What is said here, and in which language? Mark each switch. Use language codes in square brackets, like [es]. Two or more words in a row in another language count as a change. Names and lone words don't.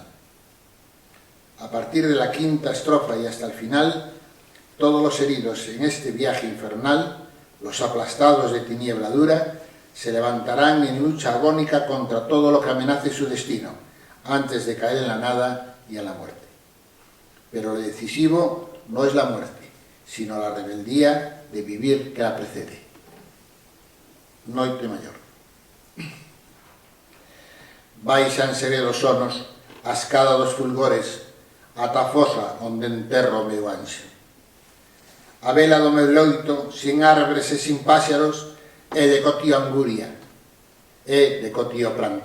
[es] A partir de la quinta estrofa y hasta el final, todos los heridos en este viaje infernal, los aplastados de tiniebla dura, se levantarán en lucha agónica contra todo lo que amenace su destino, antes de caer en la nada y en la muerte. Pero lo decisivo no es la muerte, sino la rebeldía de vivir que la precede. [gl] Noite Mayor. Baixanse dos sonos, a escada dos fulgores, ata a fosa onde enterro o meu anxo. A vela do meu loito, sin árbores e sin páxaros, é de cotío anguria, é de cotío pranto.